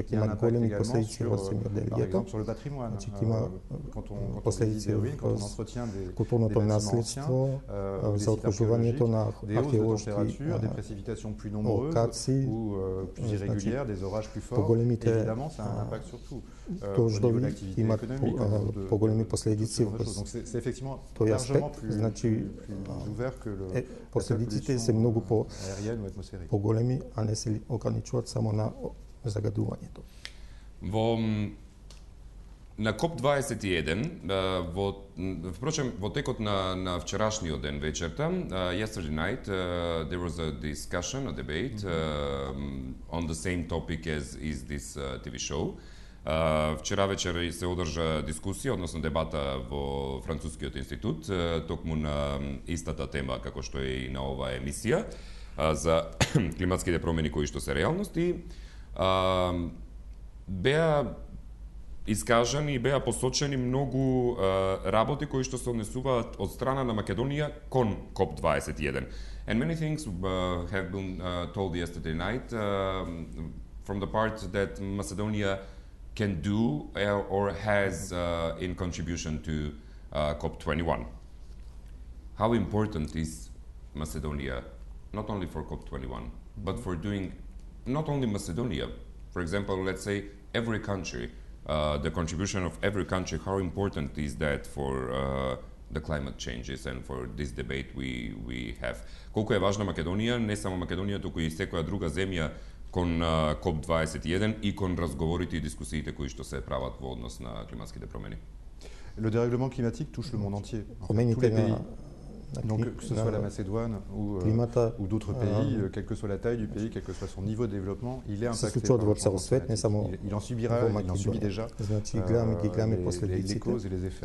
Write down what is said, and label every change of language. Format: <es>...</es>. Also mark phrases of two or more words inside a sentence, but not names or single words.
<fr>Il y a un impact également sur, par exemple, sur le patrimoine. Quand on visite des ruines, quand on entretient des bâtiments anciens, des sites archéologiques, des hausses de température, des précipitations plus nombreuses ou plus irrégulières, des orages plus forts, évidemment, ça a un impact sur tout. Au niveau de l'activité économique, donc c'est effectivement largement plus ouvert que</fr> <mk>последиците се многу</mk> <fr>aérienne ou atmosphérique.</fr> <mk>Поголеми, а не се ограничуваат само на загадувањето. На КОП-21, впрочем, во текот на вчерашниот ден вечерта,</mk> <en>yesterday night, there was a discussion, a debate on the same topic as is this TV show.</en> <mk>Вчера вечер се одржа дискусија, односно дебата во Францускиот институт, токму на истата тема како што е и на оваа емисија, за климатските промени кои што се реалност, и беа искажани и беа посочени многу работи кои што се однесуваат од страна на Македонија кон КОП-21.</mk> <en>And many things have been told yesterday night from the part that Macedonia can do or has in contribution to COP21. How important is Macedonia, not only for COP21, but for doing not only Macedonia, for example, let's say every country, the contribution of every country, how important is that for the climate changes and for this debate we have?</en> <mk>Колку е важна Македонија, не само Македонија, туку и секоја друга земја кон КОП-21 и кон разговорите и дискусиите кои што се прават во однос на климатските промени.</mk> <fr>Le dérèglement climatique touche le monde entier. Tous les pays, donc que ce soit la Macédoine ou d'autres pays, quelle que soit la taille du pays, quel que soit son niveau de développement, il est impacté par le changement climatique. Il en subit déjà les causes et les effets.</fr>